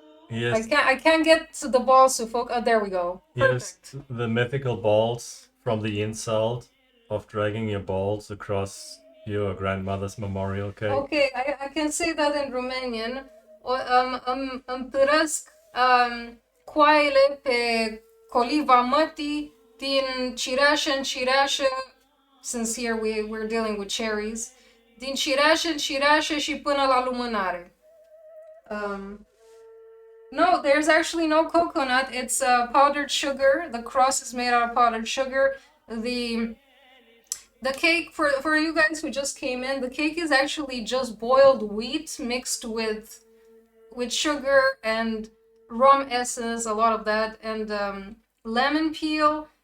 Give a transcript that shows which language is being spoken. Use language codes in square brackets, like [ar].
[en] Here's, I can't get to the balls to focus. Oh, there we go. here's Perfect. the mythical balls from the insult of dragging your balls across your grandmother's memorial cake. Okay, I can say that in Romanian. [ro] Îmi părăsc coaiele pe Coliva mătii din cireașă în cireașă, [en] since here we're dealing with cherries, [ro] din cireașă în cireașă și până la lumânare. [en] No, there's actually no coconut. It's powdered sugar. The cross is made out of powdered sugar. The cake, for you guys who just came in, the cake is actually just boiled wheat mixed with sugar and rum essence, a lot of that, and lemon peel.